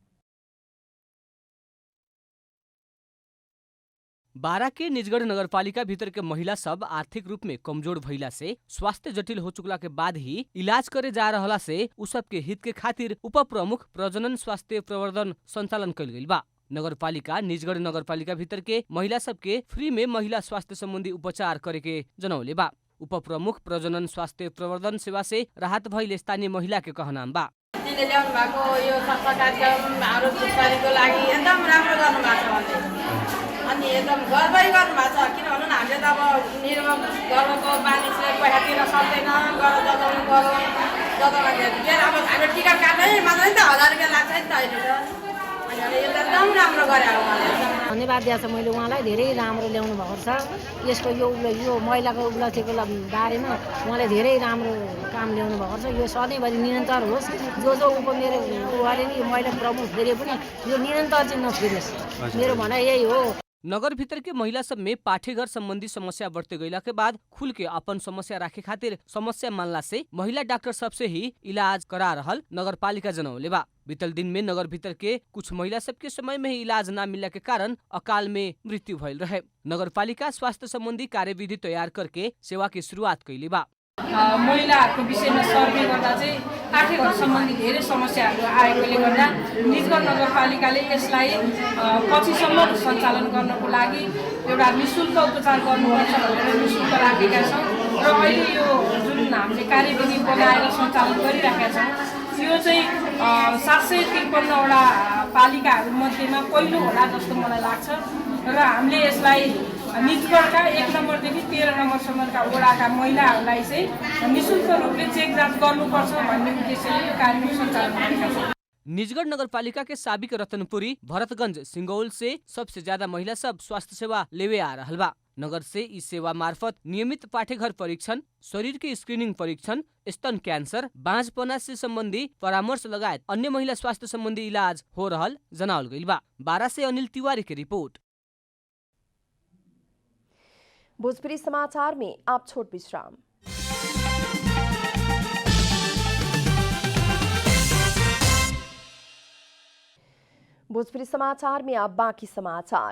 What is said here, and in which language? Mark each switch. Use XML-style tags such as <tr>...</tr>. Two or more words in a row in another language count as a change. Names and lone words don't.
<bho>12 के निजगढ़ नगरपालिका भीतर के महिला सब आर्थिक रूप में कमजोर भइला से स्वास्थ्य जटिल हो चुकला के बाद ही इलाज करे जा रहला से उ सब के हित के खातिर उप प्रमुख प्रजनन स्वास्थ्य प्रवर्धन संचालन कैल गइल बा। नगरपालिका निजगढ़ नगरपालिका भीतर के महिला सब के फ्री में महिला स्वास्थ्य संबंधी उपचार करे के जनौले बा। उप प्रमुख प्रजनन स्वास्थ्य प्रवर्धन सेवा से राहत भइल स्थानीय महिला के कहनाम बा।</bho> <ne>ल्याउनु भएको यो सफा कार्यक्रम आरोग्य सुधारको लागि एकदम राम्रो गर्नुभएको छ अनि एकदम गर्वै गर्नुभएको छ। किन भन्नु न हामीले त अब निर्भर गर्वको मानिसले पैसा दिन सक्दैन, गर जताउनु पर्यो। जताउँदाखेरि अब हामीले टिकट काट्नै मात्रै त 1000 रुपियाँ लाग्छ नि त अहिले त। अनि यो त एकदम राम्रो गरे हो उहाँले। धन्यवाद दिएको छ मैले उहाँलाई। धेरै राम्रो ल्याउनु भएको छ। यसको यो महिलाको उपलब्धिको बारेमा उहाँले धेरै राम्रो काम ल्याउनु भएको छ। यो सधैँभरि निरन्तर होस्। जो मेरो उहाँले नि यो महिला प्रमुख फेरि पनि यो निरन्तर चाहिँ नफिरोस्। मेरो भनाइ यही हो।</ne> <bho>नगर भीतर के महिला सब में पाठेघर संबंधी समस्या बढ़ते गईला के बाद खुल के अपन समस्या राखे खातिर समस्या मानला से महिला डॉक्टर सबसे ही इलाज करा रहल नगर पालिका जनौले बा। बीतल दिन में नगर भीतर के कुछ महिला सब के समय में ही इलाज न मिलने के कारण अकाल में मृत्यु भइल रहे। नगर पालिका स्वास्थ्य संबंधी कार्यविधि तैयार करके सेवा की शुरुआत कैली बा।</bho> <ne>महिलाहरूको विषयमा सर्वे गर्दा चाहिँ पाठेघर सम्बन्धी धेरै समस्याहरू आएकोले गर्दा निजगढ नगरपालिकाले यसलाई पछिसम्म सञ्चालन गर्नको लागि एउटा निःशुल्क उपचार गर्नुपर्छ भनेर निःशुल्क राखेका छौँ र अहिले यो जुन हामीले कार्यविधि बनाएर सञ्चालन गरिराखेका छौँ यो चाहिँ 753 वटा पालिकाहरू मध्येमा पहिलो होला जस्तो मलाई लाग्छ र हामीले यसलाई निजगढका 1 नम्बरदेखि 13 नम्बरसम्मका वडाका महिलाहरूलाई चाहिँ निःशुल्क रूपले चेक जाँच गर्नुपर्छ भन्ने उद्देश्यले यो कार्यक्रम सञ्चालन गरेका छौँ।</ne> <bho>निजगढ़ नगर पालिका के साबिक रतनपुरी भरतगंज सिंगौल से सबसे ज्यादा महिला सब स्वास्थ्य सेवा लेवे आ रहल बा। नगर से इस सेवा मार्फत नियमित पाठेघर परीक्षण, शरीर के स्क्रीनिंग परीक्षण, स्तन कैंसर, बांझपना से संबंधी परामर्श लगायत अन्य महिला स्वास्थ्य संबंधी इलाज हो रहल जनावल गइल बा। 12 से अनिल तिवारी की रिपोर्ट। भोजपुरी समाचार में आप छोट विश्राम। भोजपुरी समाचार में अब बाकी समाचार।</bho>